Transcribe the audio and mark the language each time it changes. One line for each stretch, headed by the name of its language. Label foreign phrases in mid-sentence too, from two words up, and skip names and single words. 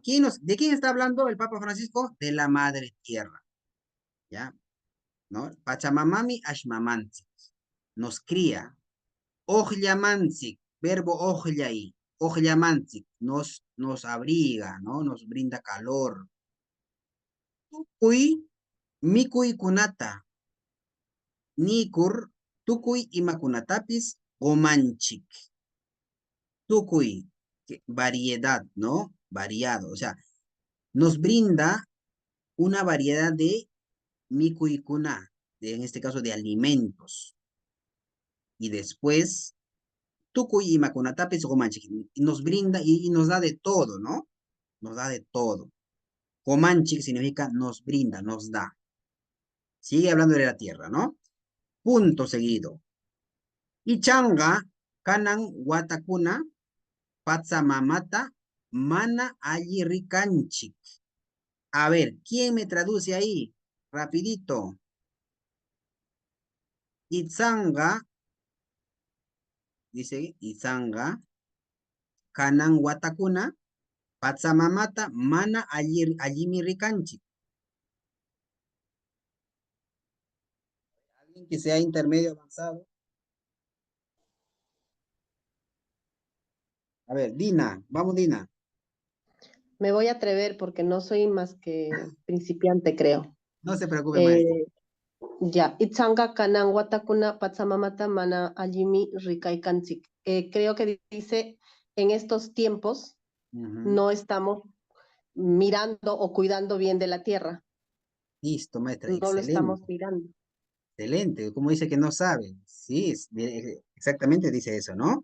Spanish: ¿De quién está hablando el Papa Francisco? De la Madre Tierra. ¿Ya? ¿No?
Quechua: Pachamamami Ashmamantik.
Spanish: Nos cría. Ojlamantik. Verbo
Quechua: ojlai. Ojlamantik.
Spanish: Nos abriga, ¿no? Nos brinda calor.
Quechua: Tukuy, mikuy kunata. Nikur, tukuy imakunatapis gomanchik. Tukuy,
Spanish: variedad, ¿no? Variado, o sea, nos brinda una variedad de mikuikuna, en este caso de alimentos. Y después,
Quechua: tukuy y makunatapis gomanchik,
Spanish: nos brinda y nos da de todo, ¿no? Nos da de todo. Gomanchik significa nos brinda, nos da. Sigue hablando de la tierra, ¿no? Punto seguido.
Quechua: Ichanga, kanan watakuna, Patsamamata, mana ricanchik.
Spanish: A ver, ¿quién me traduce ahí?
Quechua: Rapidito. Itzanga, dice Itzanga, kanan watakuna, Patsamamata, mana allimi ricanchik.
Spanish: Alguien que sea intermedio avanzado. A ver, Dina, vamos Dina. Me voy a atrever porque no soy más que principiante, creo. No se preocupe, maestro. Ya,
Quechua: Itzanga kanan watakuna patsamamata mana allimi rikaikanchik.
Spanish: Creo que dice, en estos tiempos no estamos mirando o cuidando bien de la tierra. Listo, maestra, No lo estamos excelente. mirando. Excelente, como dice que no sabe. Sí, exactamente dice eso, ¿no?